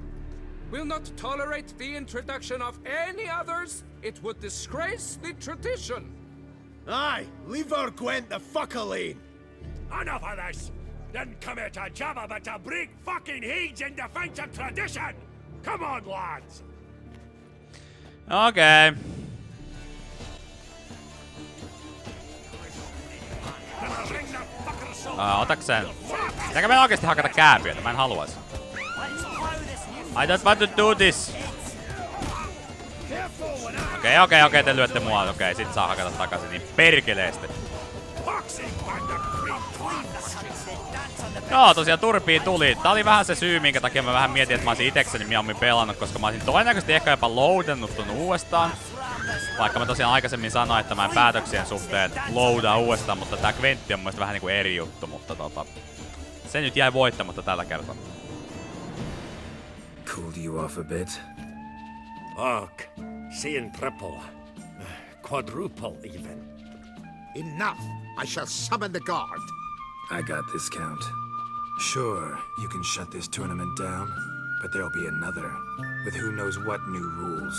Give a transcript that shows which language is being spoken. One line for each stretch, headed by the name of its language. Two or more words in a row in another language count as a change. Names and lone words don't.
English: We'll not tolerate the introduction of any others. It would disgrace the tradition. Aye, leave our Gwent the fuck alone. Enough of this! Didn't come here to jabber but to break fucking heads in defense of tradition! Come on, lads!
Finnish: Okei. Otaks sen? Pitääkö meidän oikeesti hakata kääpiöitä? Mä en haluais.
English: I don't want to do this.
Finnish: Okei, te lyötte mua. Okei, sit saa hakata takaisin niin perkeleesti. Joo, tosiaan turpiin tuli. Tää oli vähän se syy, minkä takia mä vähän mietin, että mä olisin itekseni mieluummin pelannut, koska mä olisin todennäköisesti ehkä jopa loadannut ton uudestaan. Vaikka mä tosiaan aikaisemmin sanoin, että mä en päätöksien suhteen loadaa uudestaan, mutta tää Gwentti on mun mielestä vähän niinku eri juttu, mutta se nyt jäi voittamatta tällä kertaa.
English: Cooled you off a bit? Fuck. Seeing triple. Quadruple even. Enough! I shall summon the guard. I got this, Count. Sure, you can shut this tournament down, but there'll be another, with who knows what new rules.